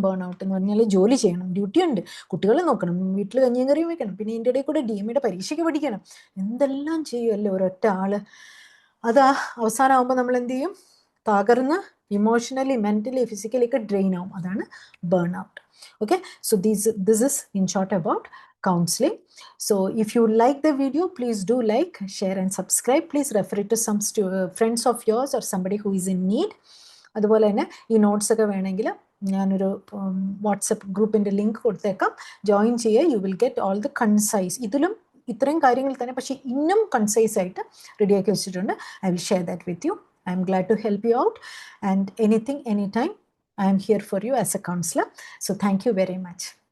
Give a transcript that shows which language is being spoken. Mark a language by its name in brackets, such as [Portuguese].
[Malayalam] Burn out എന്ന് പറഞ്ഞാൽ ജോലി ചെയ്യണം, ഡ്യൂട്ടി ഉണ്ട്, കുട്ടികളെ നോക്കണം, വീട്ടിൽ കഞ്ഞിയും കറിയും വെക്കണം, പിന്നെ ഇതിൻ്റെ ഇടയിൽ കൂടെ DMEയുടെ പരീക്ഷയ്ക്ക് പഠിക്കണം, എന്തെല്ലാം ചെയ്യുമല്ലോ ഒരൊറ്റ ആള്. അതാ അവസാനമാകുമ്പോൾ നമ്മൾ എന്ത് ചെയ്യും? തകർന്ന് ഇമോഷണലി, മെൻ്റലി, ഫിസിക്കലി ഒക്കെ ഡ്രെയിൻ ആവും. അതാണ് burn out. [English] Okay, so this is in short about counseling. So if you like the video, please do like, share and subscribe. Please refer it to some friends of yours or somebody who is in need. [Malayalam] അതുപോലെ തന്നെ ഈ notes ഒക്കെ വേണമെങ്കിൽ ഞാനൊരു WhatsApp ഗ്രൂപ്പിൻ്റെ link കൊടുത്തേക്കാം, join ചെയ്യുക. [English] you will get all the concise, [Malayalam] ഇതിലും ഇത്രയും കാര്യങ്ങൾ തന്നെ, പക്ഷേ ഇന്നും കൺസൈസ് ആയിട്ട് റെഡിയാക്കി വെച്ചിട്ടുണ്ട്. [English] I will share that with you. I am glad to help you out, and anything, anytime, I am here for you as a counselor. So thank you very much.